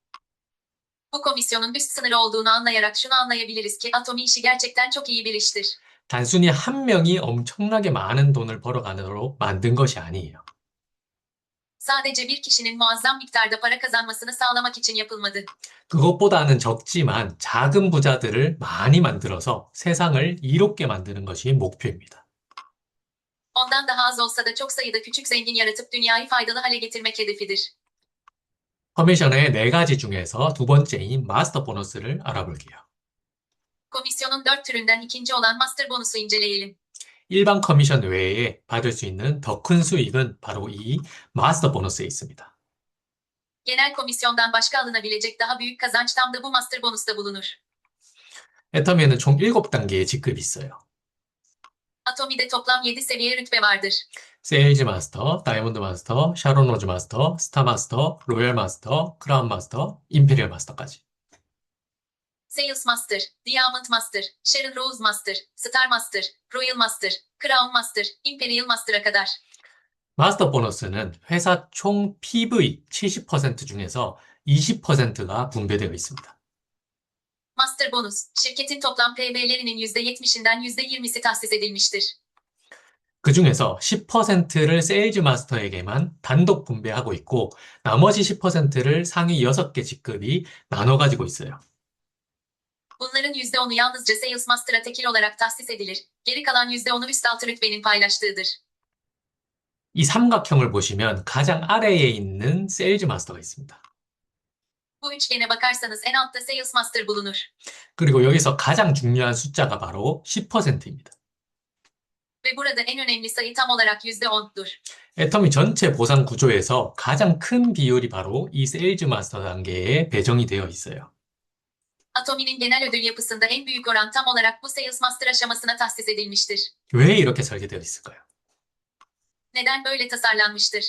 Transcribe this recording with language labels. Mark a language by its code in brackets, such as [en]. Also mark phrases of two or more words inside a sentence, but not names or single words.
[tr] Bu komisyonun üst sınırı olduğunu anlayarak şunu anlayabiliriz ki Atomi işi gerçekten çok iyi bir iştir. [ko] 단순히 한 명이 엄청나게 많은 돈을 벌어가도록 만든 것이 아니에요. [tr] Sadece bir kişinin muazzam miktarda para kazanmasını sağlamak için yapılmadı. [ko] 그것보다는 적지만 작은 부자들을 많이 만들어서 세상을 이롭게 만드는 것이 목표입니다. [tr] Ondan daha az olsa da çok sayıda küçük zengin yaratıp dünyayı faydalı hale getirmek hedefidir. [ko] 커미션의 네 가지 중에서 두 번째인 마스터 보너스를 알아볼게요. [tr] Komisyonun 4 türünden ikinci olan master bonusu inceleyelim. [ko] 일반 커미션 외에 받을 수 있는 더 큰 수익은 바로 이 마스터 보너스에 있습니다. [tr] Genel komisyondan başka alınabilecek daha büyük kazanç tam da bu master bonusta bulunur. [ko] 애터미에는 총 7단계의 직급이 있어요. [tr] Atomi'de toplam 7 seviye rütbe vardır. [ko] 세일즈 마스터, 다이아몬드 마스터, 샤론 로즈 마스터, 스타 마스터, 로열 마스터, 크라운 마스터, 임페리얼 마스터까지. [tr] Sales Master, Diamond Master, Sharon Rose Master, Star Master, Royal Master, Crown Master, Imperial Master'a kadar. [ko] 마스터 보너스는 회사 총 PV 70% 중에서 20%가 분배되어 있습니다. [tr] Master bonus, şirketin toplam PV'lerinin %70'inden %20'si tahsis edilmiştir. [ko] 그 중에서 10%를 세일즈 마스터에게만 단독 분배하고 있고 나머지 10%를 상위 6개 직급이 나눠 가지고 있어요. [tr] Bunların %10'u yalnızca Sales Master'a tekil olarak tahsis edilir. Geri kalan %10'u üst altı rütbenin paylaştığıdır. [ko] 이 삼각형을 보시면 가장 아래에 있는 세일즈 마스터가 있습니다. [tr] Bu üçgene bakarsanız en altta Sales Master bulunur. [ko] 그리고 여기서 가장 중요한 숫자가 바로 10%입니다. [tr] Ve burada en önemli sayı tam olarak %10'dur. [ko] 애터미 전체 보상 구조에서 가장 큰 비율이 바로 이 세일즈 마스터 단계에 배정이 되어 있어요. [tr] Atomi'nin genel ödül yapısında en büyük oran tam olarak bu Sales Master aşamasına tahsis edilmiştir. [ko] 왜 이렇게 설계되어 있을까요? [tr] Neden böyle tasarlanmıştır?